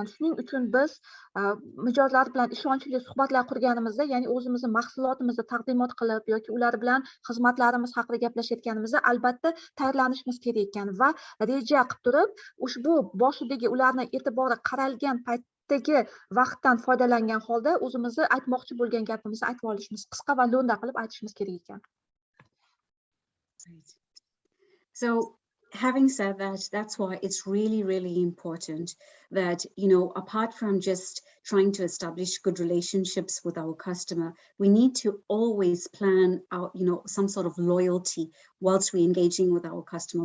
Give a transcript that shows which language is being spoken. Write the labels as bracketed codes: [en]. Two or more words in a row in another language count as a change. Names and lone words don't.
[uz] Shuning uchun biz mijozlar bilan ishonchli suhbatlar qurganimizda, ya'ni o'zimizni mahsulotimizni taqdimot qilib yoki ular bilan xizmatlarimiz haqida gaplashayotganimizda albatta tayyorlanishimiz kerak ekan va reja qilib turib ushbu boshidagi ularni e'tibori qaralgan paytdagi vaqtdan foydalangan holda o'zimizni aytmoqchi bo'lgan gapimizni aytib olishimiz, qisqa va lo'nda qilib aytishimiz kerak ekan. [en] So having said that, that's why it's really, really important that, you know, apart from just trying to establish good relationships with our customer, we need to always plan out, you know, some sort of loyalty whilst we're engaging with our customer.